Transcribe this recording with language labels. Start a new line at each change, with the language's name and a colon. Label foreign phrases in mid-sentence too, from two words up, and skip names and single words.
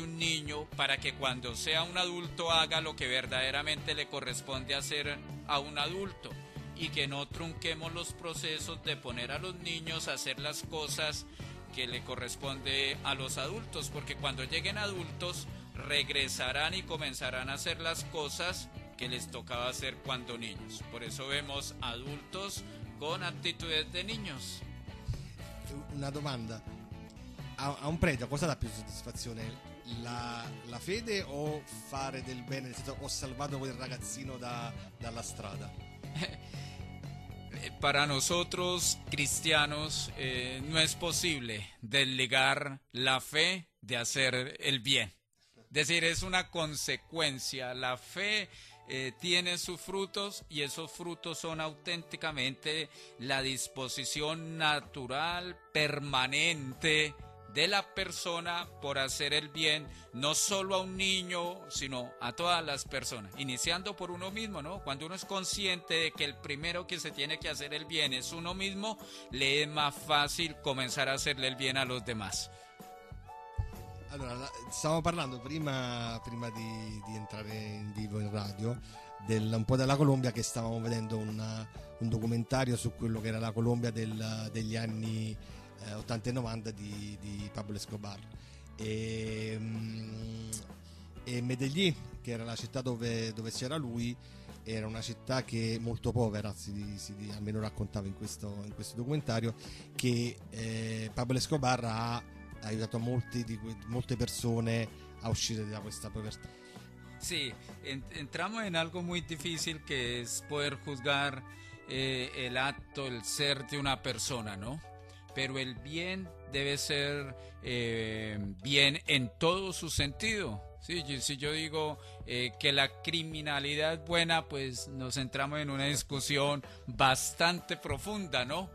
Spanish: un niño para que cuando sea un adulto haga lo que verdaderamente le corresponde hacer a un adulto, y que no trunquemos los procesos de poner a los niños a hacer las cosas que le corresponde a los adultos, porque cuando lleguen adultos regresarán y comenzarán a hacer las cosas que les tocaba hacer cuando niños. Por eso vemos adultos con actitudes de niños.
Italian: Una domanda, a un prete cosa dà più soddisfazione? La fede o fare del bene, nel senso, ho salvato quel ragazzino dalla strada?
Spanish: Para nosotros cristianos no es posible desligar la fe de hacer el bien. Es decir, es una consecuencia. La fe tiene sus frutos y esos frutos son auténticamente la disposición natural, permanente de la persona por hacer el bien, no solo a un niño, sino a todas las personas, iniciando por uno mismo, ¿no? Cuando uno es consciente de que el primero que se tiene que hacer el bien es uno mismo, le es más fácil comenzar a hacerle el bien a los demás.
Italian: Allora, stavamo parlando prima di entrare in vivo in radio un po' della Colombia, che stavamo vedendo un documentario su quello che era la Colombia degli anni 80 e 90 di Pablo Escobar, e Medellín, che era la città dove c'era lui, era una città che molto povera, almeno raccontava in questo documentario, che Pablo Escobar ha aiutato molte persone a uscire da questa povertà.
Spanish: Sí, entramos en algo muy difícil, que es poder juzgar el acto, el ser de una persona, ¿no? Pero el bien debe ser bien en todo su sentido. Sí, si yo digo que la criminalidad es buena, pues nos entramos en una discusión bastante profunda, ¿no?